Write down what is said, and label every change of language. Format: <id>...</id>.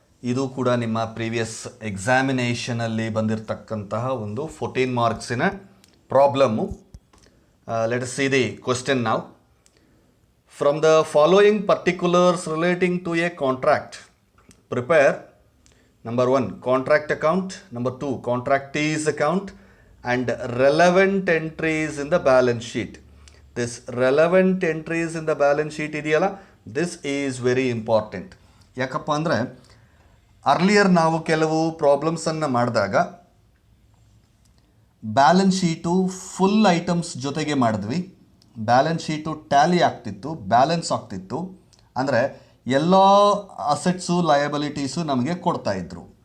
<kn>ಇದು ಕೂಡ ನಿಮ್ಮ ಪ್ರೀವಿಯಸ್ ಎಕ್ಸಾಮಿನೇಷನಲ್ಲಿ ಬಂದಿರತಕ್ಕಂತಹ ಒಂದು 14 ಮಾರ್ಕ್ಸಿನ problem.</kn> <en>Let us see the question now. From the following particulars relating to a contract, prepare number 1 contract account, number 2 contractees account, and relevant entries in the balance sheet. This relevant entries in the balance sheet ಇದೆಯಲ್ಲ, this is very important.</en> <kn>ಯಾಕಪ್ಪ ಅಂದರೆ earlier ನಾವು ಕೆಲವು ಪ್ರಾಬ್ಲಮ್ಸನ್ನು ಮಾಡಿದಾಗ balance sheet full items ಜೊತೆಗೆ ಮಾಡಿದ್ವಿ. Balance sheet Tally ಆಗ್ತಿತ್ತು, balance ಆಗ್ತಿತ್ತು. ಅಂದರೆ ಎಲ್ಲ ಅಸೆಟ್ಸು ಲಯಬಿಲಿಟೀಸು ನಮಗೆ ಕೊಡ್ತಾಯಿದ್ರು.</kn>